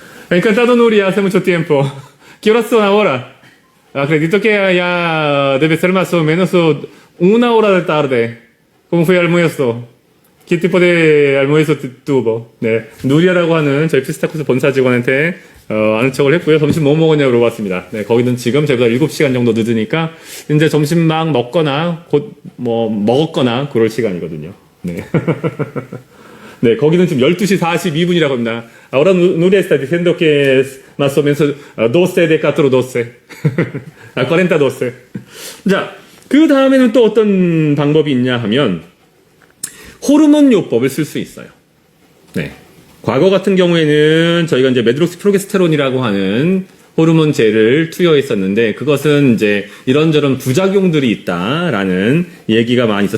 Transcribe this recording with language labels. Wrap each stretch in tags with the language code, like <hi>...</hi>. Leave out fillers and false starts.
<es>Encantado Nuria, hace mucho tiempo. ¿Qué horas son ahora? Acredito que ya debe ser más o menos 1 hora de tarde. ¿Cómo fue el almuerzo? ¿Qué tipo de almuerzo tuvo?</es> <ko>네. 누리아라고 하는 저희 피스타쿠스 본사 직원한테 아는 척을 했고요. 점심 뭐 먹었냐고 물어봤습니다. 네, 거기는 지금 저희보다 7시간 정도 늦으니까 이제 점심 막 먹거나 곧 먹었거나 그럴 시간이거든요. 네. 네, 거기는 지금 12시 42분이라고 합니다.</ko> <es>Ahora Nuria está diciendo que es más o menos 12 de 4, 12. 40, 12.</es> <ko>자, 그 다음에는 또 어떤 방법이 있냐 하면 호르몬 요법을 쓸 수 있어요. 네. 과거 같은 경우에는 저희가 이제 메드록시 프로게스테론이라고 하는 호르몬제를 투여했었는데 그것은 이제 이런저런 부작용들이 있다라는 얘기가 많이 있어.</ko>